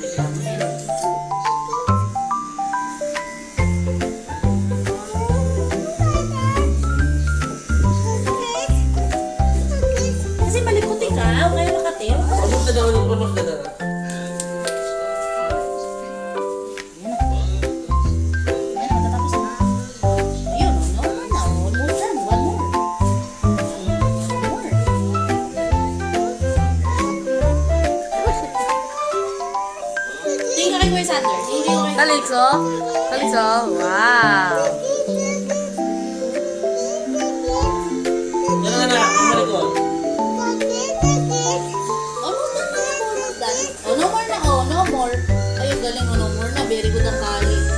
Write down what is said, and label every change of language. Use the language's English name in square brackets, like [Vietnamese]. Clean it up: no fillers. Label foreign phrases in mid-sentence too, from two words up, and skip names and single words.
[Filipino] Kasi malikot ikaw, kaya makate. Almost na daw. Ayan, matatapos na. Ayun, [English] no? Almost done. One more. [Filipino] Tingin ka kay Kuya Sander. Tingin ko kay... Kalikso? Kalikso? Wow! Yan na. Bumalik ko. [English] Almost done [Filipino] na ako, [English] almost done. Oh, no more na. Oh, no more. [Filipino] Ayun, galing. [English] Oh, no more na. Very good [Filipino] ang kali.